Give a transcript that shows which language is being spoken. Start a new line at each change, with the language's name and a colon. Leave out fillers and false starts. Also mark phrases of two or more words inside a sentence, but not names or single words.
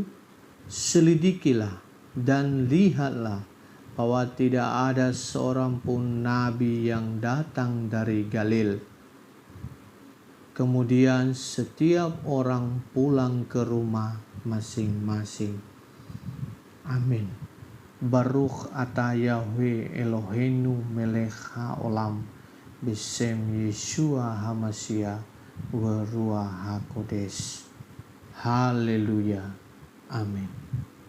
Indonesian: Selidikilah dan lihatlah bahwa tidak ada seorang pun nabi yang datang dari Galil." Kemudian setiap orang pulang ke rumah masing-masing. Amin.
Hebrew: ברוך אתה יהוה אלוהינו מלך העולם בשם ישוע המשיח ו רוח הקודש.
Indonesian: Haleluya. Amin.